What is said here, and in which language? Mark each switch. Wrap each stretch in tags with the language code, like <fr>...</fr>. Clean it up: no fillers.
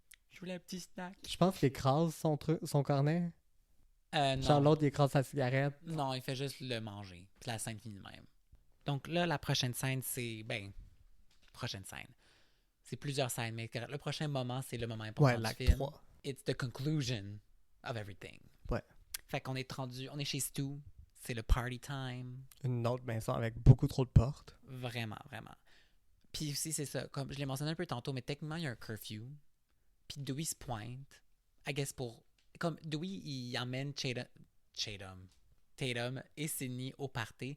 <fr>je voulais un petit snack. Je pense qu'il écrase son cornet. Non. Genre l'autre, il écrase sa cigarette. Non, il fait juste le manger. Puis la scène finit de même. Donc là, la prochaine scène, c'est... prochaine scène. C'est plusieurs scènes, mais le prochain moment, c'est le moment important Ouais, du l'acte film. 3.</fr> <en>It's the conclusion of everything.</en> <fr>Ouais. Fait qu'on est rendu... On est chez Stu. C'est le party time. Une autre maison avec beaucoup trop de portes. Vraiment, vraiment. Puis aussi, c'est ça. Comme je l'ai mentionné un peu tantôt, mais techniquement, il y a un curfew. Puis Dewey se pointe.</fr> <en>I guess</en> <fr>pour... Comme Dewey, il emmène Tatum et Sydney au party.</fr>